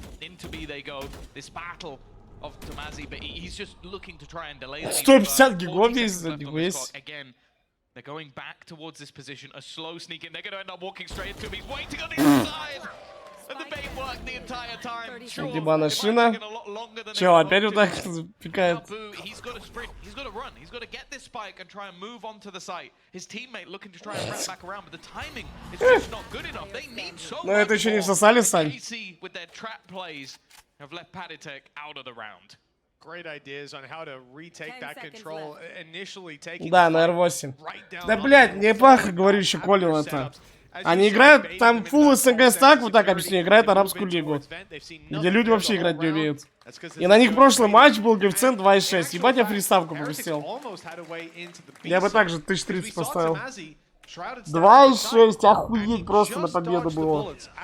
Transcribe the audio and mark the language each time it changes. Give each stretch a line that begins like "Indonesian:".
English: Into B they go, this battle of Tomazi, but he's just looking to try and delay the
Russian: 150 гигов есть за него есть.
English: Again, they're going back towards this position, a slow sneak in. They're going to end up walking straight into him. He's waiting on the inside. And the bait worked the entire time.
Russian: Ебаная шина. Чел, опять вот так пикает.
English: He's got to sprint. He's got to run. He's got to get this spike and try and move onto the site. His teammate looking to try and wrap back around, but the timing is just not good enough. They need so much.
Russian: Но это еще не всосали, Сань.
English: KC with their trap plays have left Patatek out of the round. Great ideas on how to retake that control. Initially taking
Russian: Да, на R8. Да, блядь, мне Паха говорю еще Колин это. Они играют там full СНГ стак, вот так объясню, играют арабскую лигу, где люди вообще играть не умеют. И на них прошлый матч был коэффициент 2.6. Ебать, я фриставку пропустил. Я бы также 1030 поставил. 2.6, охуеть просто на победу было.